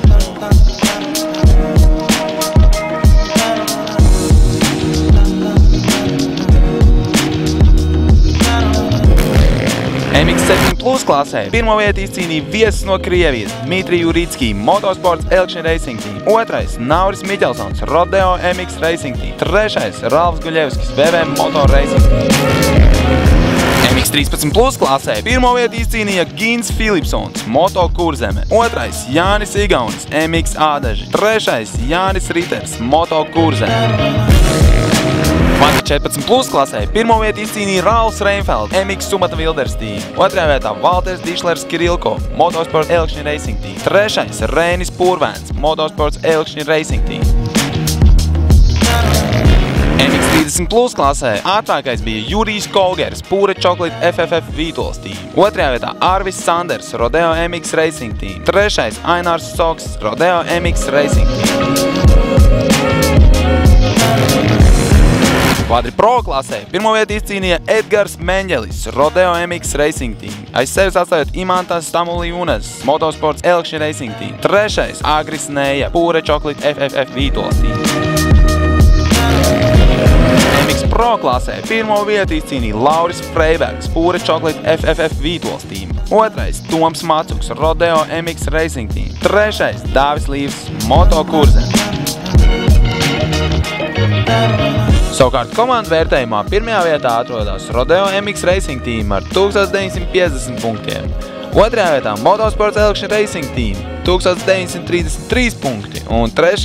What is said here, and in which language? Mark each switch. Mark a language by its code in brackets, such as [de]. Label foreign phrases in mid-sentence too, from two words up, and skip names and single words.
[lv] MX7 Plus klasē pirmo vietu izcīnīja viesis no Krievijas Dmitri Juritski, Motosports Elkšņa Racing Team. 2. Nauris Miķelsons, Rodeo MX Racing Team. 3. Ralfs Guļevskis, VV Motor Racing Team. MX13 Plus klasē pirmo vietu izcīnīja Gins Filipsons, Moto Kurzeme. 2. Jānis Igaunis, MX Ādaži. 3. Jānis Riters, Moto Kurzeme. 14 Plus klasē pirmo vietu izcīnīja Ralfs Reinfelds, MX Sumata Wilders Team. 2. vietā Valters Dišlers Kirilko, Motosports Elkšņa Racing Team. 3. Rēnis Pūrvēns, Motosports Elkšņa Racing Team. MX30 Plus klasē ātrākais bija Jurijs Kolgers, Pure Chocolate FFF Vītols Team. 2. vietā Arvis Sanders, Rodeo MX Racing Team. 3. Ainārs Soks, Rodeo MX Racing Team. Kvadri Pro klasē pirmo vietu izcīnīja Edgars Meņģelis, Rodeo MX Racing Team. Aiz sevis atstājot Imantas Stamulijūnas, Motosports Elkšņa Racing Team. 3. Agris Nēja, Pure Chocolate FFF Vītols Team. MX Pro klasē pirmo vietu izcīnīja Lauris Freibergs, Pure Chocolate FFF Vītols Team. 2. Toms Macuks, Rodeo MX Racing Team. 3. Dāvis Līvs, Moto Kurzeme. Savukārt komandu vērtējumā pirmajā vietā atrodas Rodeo MX Racing Team ar 1950 punktiem. 2. vietā Motosports Elkšņa Racing Team 1933 punkti un 3.